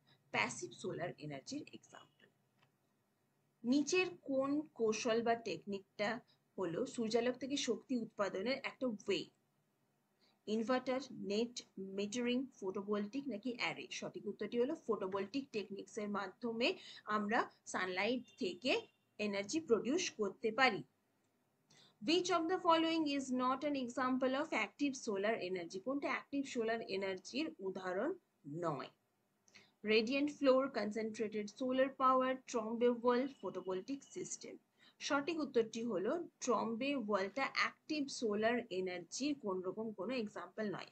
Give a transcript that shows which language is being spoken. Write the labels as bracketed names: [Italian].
[Bangla] Passive solar এনার্জির example. নিচের কোন কৌশল বা টেকনিকটা হলো সূর্যালোক থেকে শক্তি উৎপাদনের একটা way? Inverter, net metering, photovoltaic নাকি অ্যারে? সঠিক উত্তরটি হলো ফটোভোল্টিক টেকনিক্স এর মাধ্যমে আমরা সানলাইট থেকে এনার্জি প্রডিউস করতে পারি। [English] Which of the following is not an example of active solar energy? [Bangla] কোনটা অ্যাক্টিভ সোলার এনার্জির উদাহরণ নয়? [English] Radiant floor, concentrated solar power, Trombe world, photovoltaic system. [Bangla] সঠিক উত্তরটি হলো ট্রম্বে ওয়ার্ল্ডটা অ্যাক্টিভ সোলার এনার্জির কোন রকম কোনো এক্সাম্পল নয়।